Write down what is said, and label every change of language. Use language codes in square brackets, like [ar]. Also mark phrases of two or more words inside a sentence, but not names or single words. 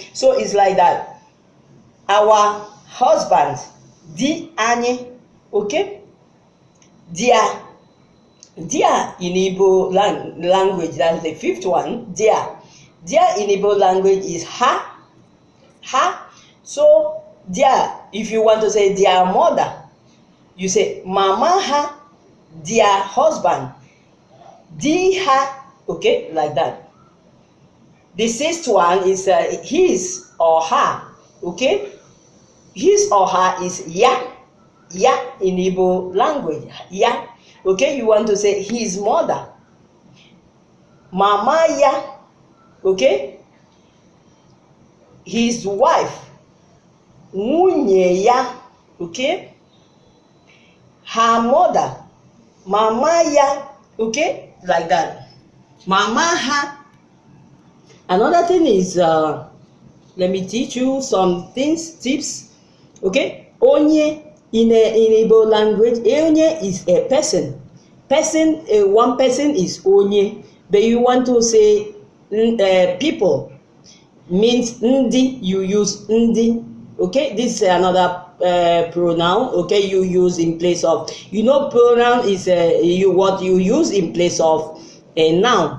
[en] So it's like that. Our husband, [ig] Di Anyi, [en] okay? Dia. Dia in Igbo language, that's the fifth one, dia. Dia in Igbo language is ha. Ha. So, dia, if you want to say their mother, you say [ig] Mama ha, [en] their husband, [ig] Di ha, [en] okay, like that. The sixth one is his or her, okay? His or her is ya. Ya in Igbo language, ya. Okay, you want to say his mother, [ig] Mama ya, [en] okay? His wife, [ig] Nwunye ya, [en] okay? Her mother, [ig] Mama ya, [en] okay? Like that. [ig] Mama ha. [en] Another thing is, let me teach you some things, tips, okay? Onye in Igbo language, Onye is a person. One person is Onye, but you want to say people, means Ndi, you use Ndi. Okay, this is another pronoun. Okay, you use in place of, you know, pronoun is what you use in place of a noun.